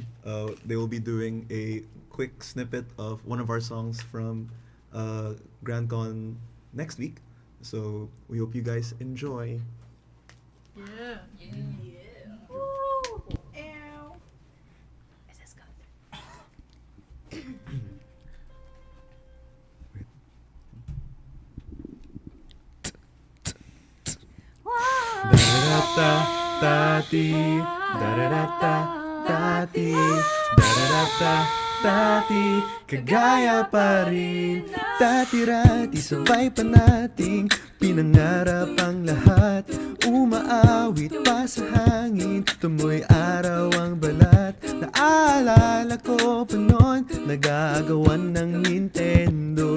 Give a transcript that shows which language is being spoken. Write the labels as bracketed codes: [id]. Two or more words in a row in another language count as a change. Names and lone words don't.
[en] They will be doing a quick snippet of one of our songs from Grand Con next week. So, we hope you guys enjoy. Yeah. Woo. Ow. Is this good? Da-da-da-da, da-dee, da-da-da-da, da-dee, da-da-da-da, [tl] da-dee, kagaya pa rin. Dati-rati sabay pa nating pinangarap ang lahat. Umaawit pa sa hangin, tumoy araw ang balat. Naalala ko pa noon, nagagawan ng Nintendo.